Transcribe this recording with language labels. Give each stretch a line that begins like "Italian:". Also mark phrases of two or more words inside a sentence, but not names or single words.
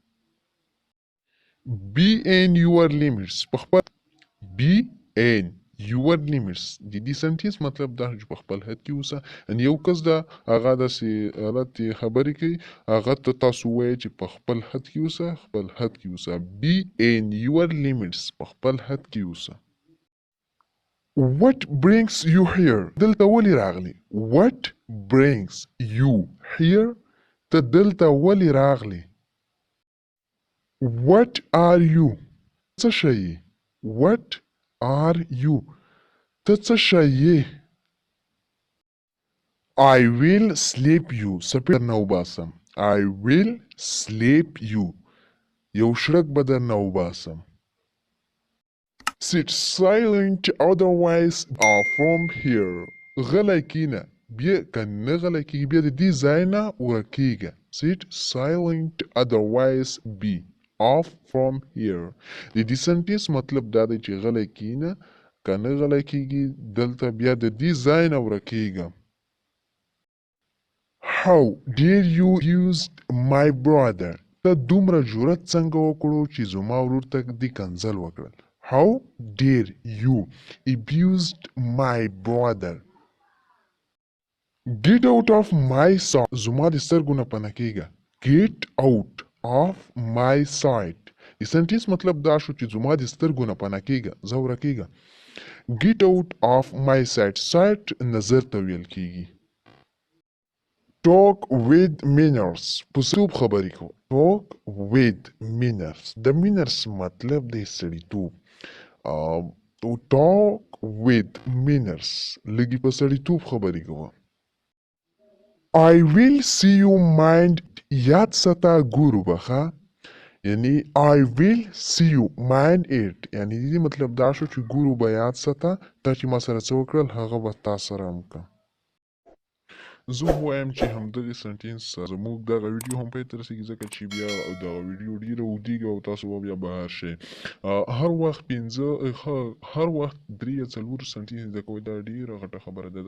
English: be in your limits
Pashto: په خپل
English: be in your limits
Pashto: د دې سنټینس مطلب دا چې په خپل حد کې اوسه. ان یو کس دا هغه داسې غلطې خبرې کوي، هغه ته تاسو وایئ چې په خپل حد کې اوسه، خپل حد کې اوسه.
English: be in your limits
Pashto: په خپل حد کې اوسه.
English: what brings you here
Pashto: دلته ولې راغلی.
English: what brings you here
Pashto: ته دلته ولې راغلی.
English: what are you
Pashto: څه شی.
English: what are you
Pashto: ته څه شی.
English: I will sleep you
Pashto: سپی درنه وباسم.
English: I will sleep you
Pashto: یو شړک به درنه وباسم.
English: sit silent otherwise from here
Pashto: غلی کینه بیا که نه غلی کېږي بیا د دې ځای نه ورکېږه.
English: sit silent otherwise be off from here
Pashto: د دې سنټینس مطلب دا دی چې غلی کینه که نه غلی کېږي دلته بیا د دې ځای نه ورکېږه.
English: how dare you used my brother
Pashto: ته دومره جرأت څنګه وکړو چې زما ورور ته دې کنځل وکړل.
English: how dare you abused my brother. get out of my sight
Pashto: زما د سترګو نه پناه کېږه.
English: get out of my sight
Pashto: د سنټینس مطلب دا شو چې زما د سترګو نه پناه کېږه، زه ورکېږه.
English: get out of my sight sight
Pashto: نظر ته ویل کېږي.
English: talk with manners
Pashto: په سړیتوب خبرې کو.
English: talk with manners
Pashto: د manners مطلب دی سړیتوب.
English: To talk with manners.
Pashto: لږی په سړیتوب خبرې کوه.
English: I will see you mind.
Pashto: یاد ساته ګورو بخه. یعنی
English: I will see you mind it.
Pashto: یعنی دې مطلب دا شو چې ګورو به یاد ساته تا چې ما سره څه وکړل هغه به تا سره هم که. زه وایم چې همدغې سنټینس زموږ دغه ویډیو هم پای ته رسېږي ځکه چې بیا دغه ویډیو ډېره اوږدېږي او تاسو به بیا بهر شئ. هر وخت هر وخت 3 یا 4 سنټینس زده کوئ دا ډېره غټه خبره ده.